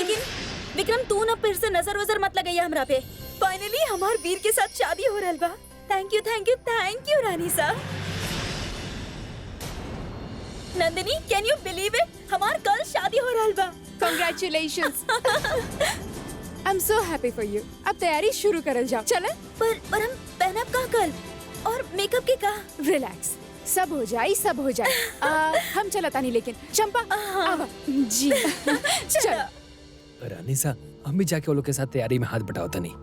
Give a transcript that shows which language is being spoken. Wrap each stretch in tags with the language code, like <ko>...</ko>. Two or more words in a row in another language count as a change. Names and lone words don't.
<bho>विक्रम, तू ना फिर से नजर वजर मत लगाइए हमरा पे। फाइनली हमार वीर के साथ शादी हो रहल बा।</bho> <en>thank you thank you thank you रानी सा। नंदिनी, can you believe it,</en> <bho>हमार कल शादी हो रहल बा।</bho> <en>Congratulations! I'm so happy for you.</en> <bho>अब तैयारी शुरू करल जाओ। चले? पर हम पहनब का कल और मेकअप के का? रिलैक्स, सब हो जाए सब हो जाए। हम चला तानी, लेकिन चंपा आवा जी। चलो रानी सा, हम भी जाके वो लोग के साथ तैयारी में हाथ बटावता नहीं।</bho>